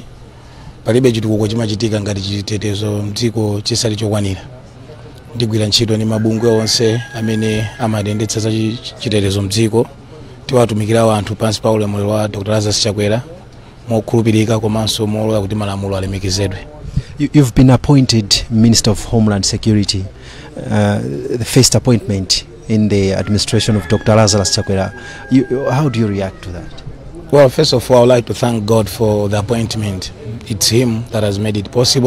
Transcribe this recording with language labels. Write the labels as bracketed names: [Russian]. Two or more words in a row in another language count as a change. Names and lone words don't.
[Nyanja] Palibe chitukuko chimachitika ngati chitetezo mdziko chisali chokwanira. Ndigwira ntchito ndi mabungwe onse amene amatendetsa za chitetezo mdziko. Tiwatumikira anthu pansi pa ulamuliro wa Dr. Lazarus Chakwera mokhulupirika komanso molola kuti malamulo alemekezedwe. [English] You've been appointed Minister of Homeland Security, the first appointment in the administration of Dr. Lazarus Chakwera. How do you react to that? Well, first of all, I would like to thank God for the appointment. It's Him that has made it possible.